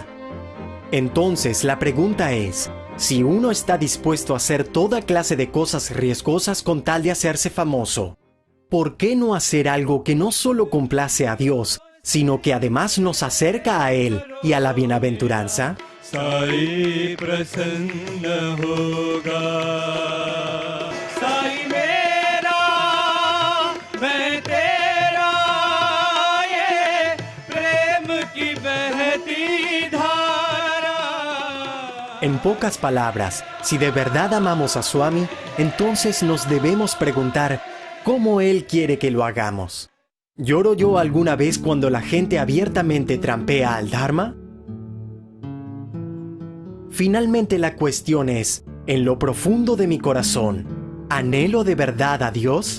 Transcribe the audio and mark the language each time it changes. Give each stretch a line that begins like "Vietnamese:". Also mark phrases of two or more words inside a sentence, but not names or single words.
Spanish: Entonces la pregunta es: si uno está dispuesto a hacer toda clase de cosas riesgosas con tal de hacerse famoso, ¿por qué no hacer algo que no solo complace a Dios, sino que además nos acerca a Él y a la bienaventuranza?
Hindi: साई प्रसन्न होगा, साई मेरा, मैं तेरा, ये प्रेम की बहती धारा.
Spanish: En pocas palabras, si de verdad amamos a Swami, entonces nos debemos preguntar ¿cómo Él quiere que lo hagamos? ¿Lloro yo alguna vez cuando la gente abiertamente trampea al Dharma? Finalmente la cuestión es, en lo profundo de mi corazón, ¿anhelo de verdad a Dios?